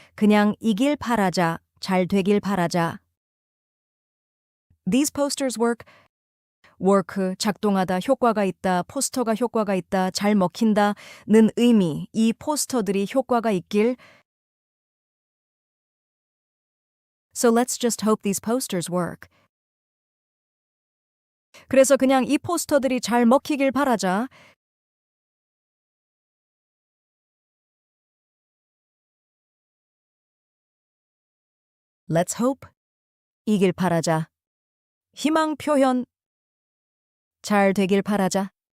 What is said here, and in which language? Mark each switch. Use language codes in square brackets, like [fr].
[ko] 그냥 이길 바라자, 잘 되길 바라자. [en] These posters work. [ko] work, 작동하다, 효과가 있다, 포스터가 효과가 있다, 잘 먹힌다는 의미, 이 포스터들이 효과가 있길. [en] So let's just hope these posters work. [ko] 그래서 그냥 이 포스터들이 잘 먹히길 바라자. [en] Let's hope. [ko] 이길 바라자. 희망 표현. 잘 되길 바라자.